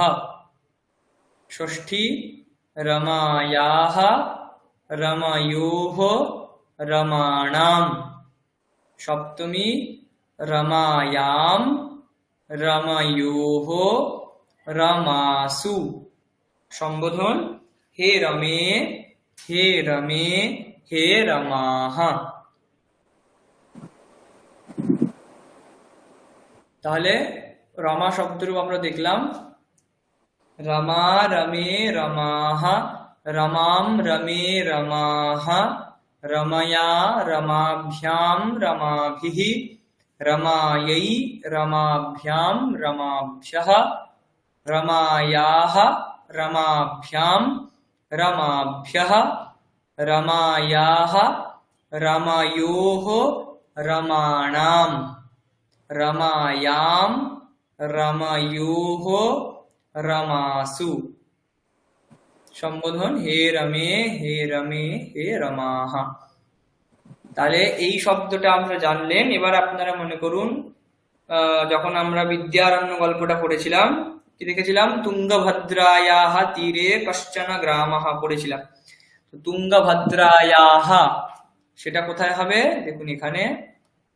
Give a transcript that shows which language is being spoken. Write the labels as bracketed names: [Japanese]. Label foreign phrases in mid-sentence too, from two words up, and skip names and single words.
[Sanskrit] ষষ্ঠী রমায়াঃ, রময়োঃ, রমাণাম। সপ্তমী রমায়াম, রময়োঃ, রমাসু। সম্বোধন হে রমে, হে রমে, হে রমাঃ। [Bangla] তাহলে রমা শব্দরূপ আমরা দেখলাম। [Sanskrit] রমা, রমে, রমাঃ, রমাম, রমে, রমাঃ, রময়া, রমাভ্যাম, রমাভিঃ, রমাयै, রমাভ্যাম, রমাভ্যঃ, রমায়াঃ, রমাভ্যাম, রমাভ্যঃ, রমায়াঃ, রময়োঃ, রমাণাম, রমায়াম, রময়োঃ, রমাসু। সম্বোধন হে রমে, হে রমে, হে রমাঃ। [Bangla] তাহলে এই শব্দটা আমরা জানলেন। এবার আপনারা মনে করুন, যখন আমরা বিদ্যারণ্য গল্পটা পড়েছিলাম, কি দেখেছিলাম? [Sanskrit] তুঙ্গভদ্রায়াः তীরে কশ্চন গ্রামঃ পড়েছিলাম। [Bangla] তো তুঙ্গভদ্রায়াः সেটা কোথায় হবে?